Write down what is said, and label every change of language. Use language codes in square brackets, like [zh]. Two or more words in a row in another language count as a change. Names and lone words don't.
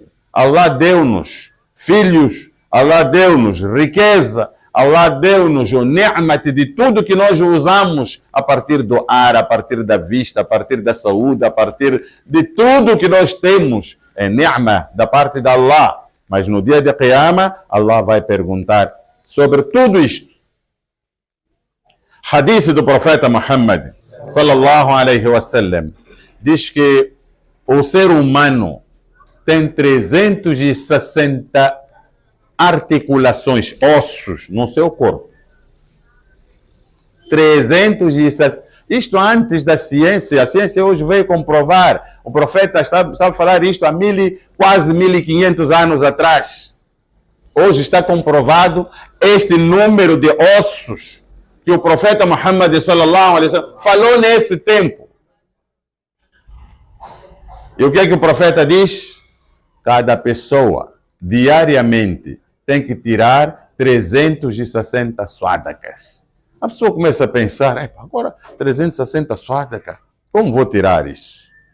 [pt] Allah deu-nos filhos, Allah deu-nos riqueza, Allah deu-nos o ni'mat de tudo que nós usamos a partir do ar, a partir da vista, a partir da saúde, a partir de tudo que nós temos. É ni'ma da parte de Allah. Mas no dia de Qiyamah, Allah vai perguntar sobre tudo isto. Hadith do profeta Muhammad, [ar] صلى الله عليه وسلم, [pt] diz que o ser humano tem 360 articulações, ossos no seu corpo. 360. Isto antes da ciência. A ciência hoje veio comprovar. O profeta estava a falar isto há quase 1500 anos atrás. Hoje está comprovado este número de ossos que o profeta Muhammad [ar] صلى الله عليه وسلم [pt] falou nesse tempo. E o que é que o profeta diz? Cada pessoa, diariamente, tem que tirar 360 sadakas. A pessoa começa a pensar, agora 360 sadakas, como vou tirar isso?